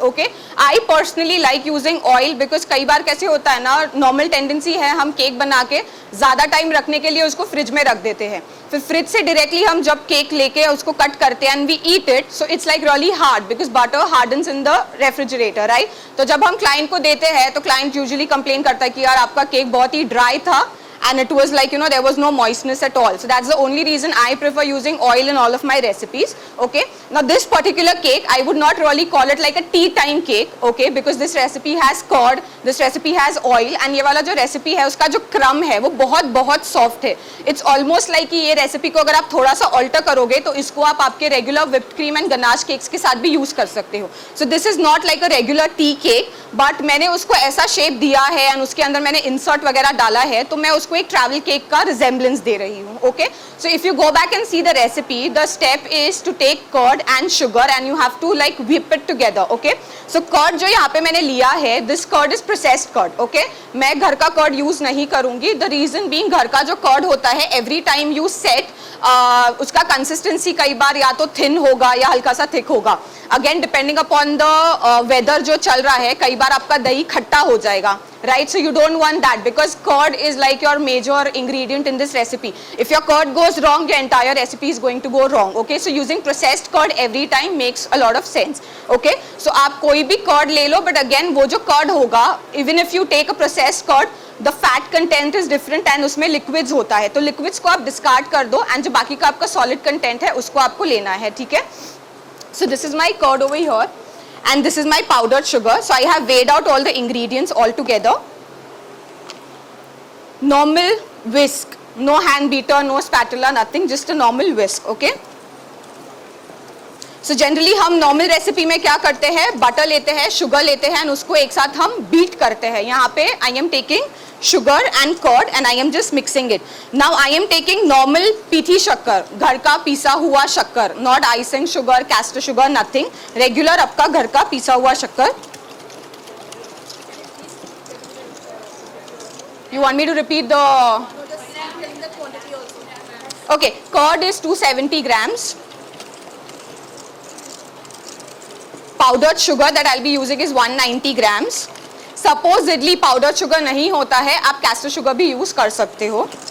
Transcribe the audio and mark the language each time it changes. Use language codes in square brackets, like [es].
[hi] Okay, [en] I personally like using oil because [hi] कई बार कैसे होता है ना, नॉर्मल टेंडेंसी है हम केक बना के ज़्यादा टाइम रखने के लिए उसको फ्रिज में रख देते हैं. फिर फ्रिज से डायरेक्टली हम जब केक लेके उसको कट करते हैं [en] And we eat it, so it's like really hard because butter hardens in the refrigerator, right. [hi] तो जब हम क्लाइंट को देते हैं तो क्लाइंट यूजुअली कंप्लेन करता है कि यार आपका केक बहुत ही ड्राई था [en] and it was like, you know, there was no moistness at all. So that's the only reason I prefer using oil in all of my recipes. Okay, now this particular cake I would not really call it like a tea time cake, okay, because this recipe has curd, this recipe has oil, and [hi] ये वाला जो recipe है उसका जो क्रम है वो बहुत बहुत soft है. [en] It's almost like [hi] कि ये recipe को अगर आप थोड़ा सा alter करोगे तो इसको आप आपके regular whipped cream and ganache cakes के साथ भी use कर सकते हो. [en] So this is not like a regular tea cake, [hi] but मैंने उसको ऐसा shape दिया है and उसके अंदर मैंने insert वगैरह डाला है, तो मैं उसको एक ट्रैवल केक का रिजेम्बलेंस दे रही हूँ. [en] Okay, so if you go back and see the recipe, the step is to take curd and sugar and you have to like whip it together. Okay, so curd [hi] जो यहाँ पे मैंने लिया है, [en] This curd is processed curd. [hi] Okay, मैं घर का curd use नहीं करूंगी. [en] the reason being, [hi] घर का जो कर्ड होता है [en] every time you set [hi] उसका कंसिस्टेंसी कई बार या तो थिन होगा या हल्का सा थिक होगा. [en] again depending upon the weather [hi] जो चल रहा है, कई बार आपका दही खट्टा हो जाएगा, right? [en] So you don't want that because curd is like your major ingredient in this recipe. If your curd goes wrong, your entire recipe is going to go wrong. Okay, so using processed curd every time makes a lot of sense. [hi] Okay, so आप कोई भी curd ले लो, but again वो जो curd होगा, [en] even if you take a processed curd, the fat content is different and [hi] उसमें liquids होता है, तो liquids को आप discard कर दो and जो बाकी का आपका solid content है उसको आपको लेना है, ठीक है. [en] So this is my curd over here. And this is my powdered sugar. So I have weighed out all the ingredients all together. Normal whisk, no hand beater, no spatula, nothing, just a normal whisk. Okay. [hi] So generally हम normal recipe में क्या करते हैं, butter लेते हैं, sugar लेते हैं, और उसको एक साथ हम बीट करते हैं. यहाँ पे [en] I am taking sugar and curd and I am just mixing it. Now I am taking normal [hi] पीठी शक्कर, घर का पीसा हुआ शक्कर, [en] not icing sugar, caster sugar, nothing. [hi] Regular आपका घर का पीसा हुआ शक्कर. [en] You want me to repeat the? Okay, curd is 270 grams. powdered sugar that I'll be using is 190 grams. [hi] Supposedly powdered sugar नहीं होता है, आप castor sugar भी use कर सकते हो.